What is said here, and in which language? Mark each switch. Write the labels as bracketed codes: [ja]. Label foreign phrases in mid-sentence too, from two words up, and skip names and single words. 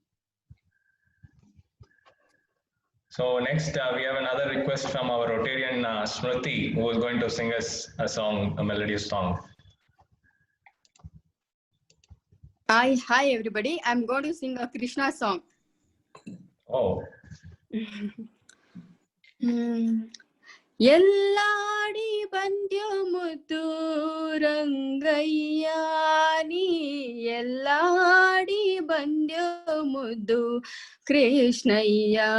[en] So next we have another request from our Rotarian Smriti, who is going to sing us a song, a melodious song. Hi everybody. I'm going to sing a Krishna song. Oh. [kn] ಎಲ್ಲಾಡಿ ಬಂದ್ಯೋ ಮುದ್ದು ರಂಗಯ್ಯ ನೀ ಎಲ್ಲಾಡಿ ಬಂದ್ಯೋ ಮುದ್ದು ಕೃಷ್ಣಯ್ಯ